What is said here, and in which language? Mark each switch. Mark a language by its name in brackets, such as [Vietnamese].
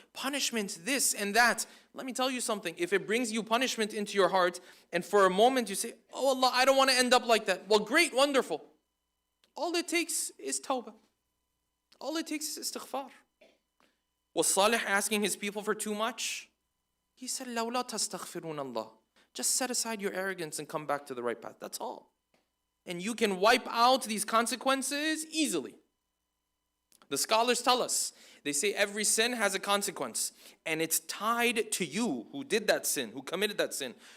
[English] Punishment, this and that. Let me tell you something. If it brings you punishment into your heart and for a moment you say, oh Allah, I don't want to end up like that. Well, great, wonderful. All it takes is tawbah. All it takes is istighfar. Was Saleh asking his people for too much? He said, [Arabic] لَوْلَا تَسْتَغْفِرُونَ اللَّهِ. [English] Just set aside your arrogance and come back to the right path. That's all. And you can wipe out these consequences easily. The scholars tell us, they say every sin has a consequence. And it's tied to you who did that sin, who committed that sin.